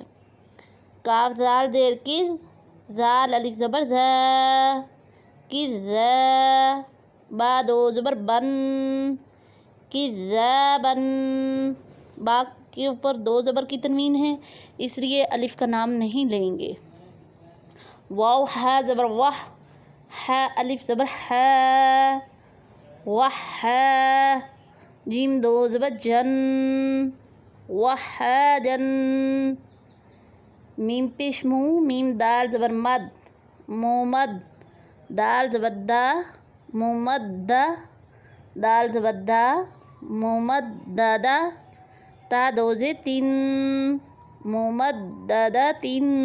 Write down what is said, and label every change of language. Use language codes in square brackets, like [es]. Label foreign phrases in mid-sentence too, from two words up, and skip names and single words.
[ur] کاف زال دیر کر، زال الف زبر ذا، کذا، با دو زبر بن، کذابن۔ با کے اوپر دو زبر کی تنوین ہے اس لیے الف کا نام نہیں لیں گے۔ واو ہا زبر واہ، ہا الف زبر ہا، وہا، جیم دو زبر جن، وحاجن۔ میم پیش مو، میم دال زبر مد، مومد، دال زبر دا، مومدہ، دال زبر دا، مومددہ، تا دو زے تین، مومددہ تین۔